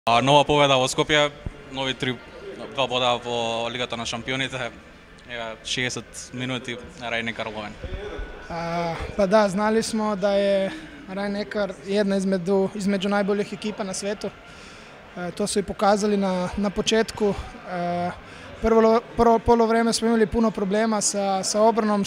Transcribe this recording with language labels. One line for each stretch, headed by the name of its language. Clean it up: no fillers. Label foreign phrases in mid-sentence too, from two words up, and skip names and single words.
Macedonian: Нова победа во Скопје, нови два бода во Лигата на шампионите, 60 минути Rhein-Neckar Lovен.
Serbian: Pa da, znali smo da je Rhein-Neckar jedna između najboljih ekipa na svetu. To su i pokazali na početku. Prvo polovreme smo imali puno problema sa obranom.